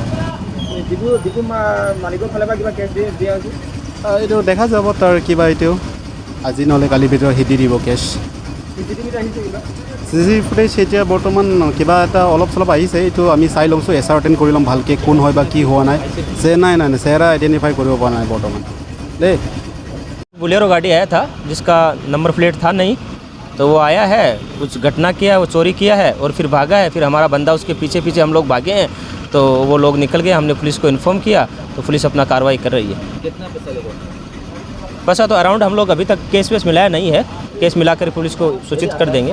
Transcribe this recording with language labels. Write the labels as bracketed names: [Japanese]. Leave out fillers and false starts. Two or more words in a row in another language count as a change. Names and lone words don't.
[Assamese] এইটো দেখা যাব তাৰ কিবা, এইটো আজি নহ'লে কালিৰ ভিতৰত দি দিব কেছ। [English] CCTV footage [Assamese] এতিয়া বৰ্তমান কিবা এটা অলপ চলপ আহিছে, এইটো আমি চাই ল'মছোঁ, এচাৰ্টেইন কৰি ল'ম ভালকৈ কোন হয় বা কি হোৱা নাই। নাই চেহেৰা আইডেণ্টিফাই কৰিব পৰা নাই বৰ্তমান দেই। [Hindi] बोलेरो गाड़ी आया था जिसका [English] number plate [Hindi] था नहीं, तो वो आया है, कुछ घटना किया, वो चोरी किया है और फिर भागा है। फिर हमारा बंदा उसके पीछे पीछे हम लोग भागे हैं, तो वो लोग निकल गए। हमने पुलिस को इन्फॉर्म किया, तो पुलिस अपना कार्रवाई कर रही है। कितना पैसा लगा? पैसा तो अराउंड हम लोग अभी तक केस वेस मिलाया नहीं है, केस मिलाकर पुलिस को सूचित कर देंगे।